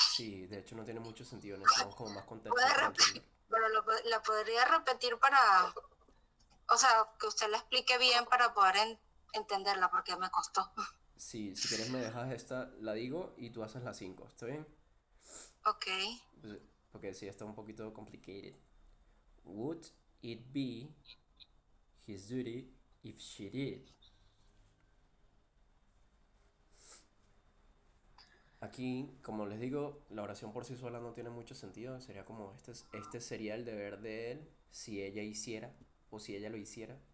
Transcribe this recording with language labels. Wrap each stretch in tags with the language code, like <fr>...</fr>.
<es>Sí, de hecho no tiene mucho sentido, necesitamos como más contexto Puede para repetir, entender. pero la podría repetir para, o sea, que usted la explique bien para poder entenderla, porque me costó. Sí, si quieres me dejas esta, la digo y tú haces la 5, ¿está bien? Ok. Porque sí, está un poquito complicated.</es> <en>Would it be his duty if she did?</en> <es>Aquí, como les digo, la oración por sí sola no tiene mucho sentido. Sería como este sería el deber de él si ella hiciera o si ella lo hiciera.</es>